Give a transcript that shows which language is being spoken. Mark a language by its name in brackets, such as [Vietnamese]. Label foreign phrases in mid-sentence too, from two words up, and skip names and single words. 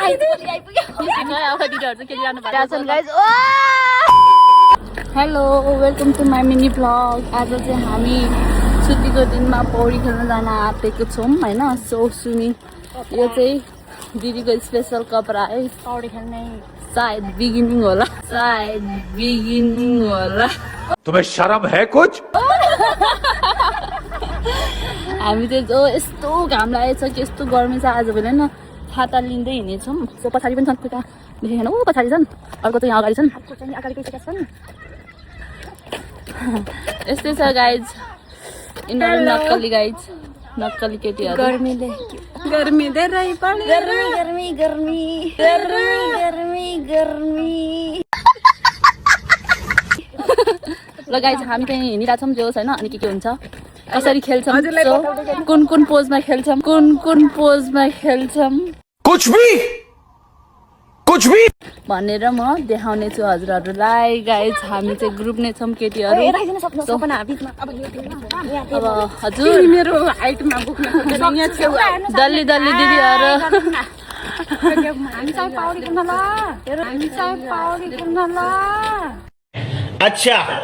[English] Hello welcome to my mini vlog. [Nepali] आज चाहिँ हामी छुट्टीको दिनमा पौडी खेल्न जान आँटेको छौँ होइन। सो स्विमिङ यो चाहिँ दिदीको स्पेसल कपडा है पौडी खेल्ने। सायद बिगिनिङ होला [Hindi] तुम्हें शर्म है कुछ? [Nepali] हामी चाहिँ जो यस्तो घाम लागेको छ कि यस्तो गर्मी छ आज भोलि होइन। छाता लिँदै हिँडेछौँ। सो पछाडि पनि छन् खुट्टा देखेन ऊ पछाडि छन् अर्को चाहिँ अगाडि छन् यस्तै छ गाइज यिनीहरू नक्कली गाइज नक्कली केटीहरू। ल गाइज हामी चाहिँ हिँडिरहेछौँ जो होइन। अनि के हुन्छ कसरी खेल्छौँ कुन पोजमा खेल्छौँ [Hindi] कुछ भी [Nepali] भनेर म देखाउने छु हजुरहरूलाई। गाइज हामी चाहिँ ग्रुप नै छौँ केटीहरू। अब हजुर मेरो हाइटमा डल्ली दिदीहरू [Hindi] अच्छा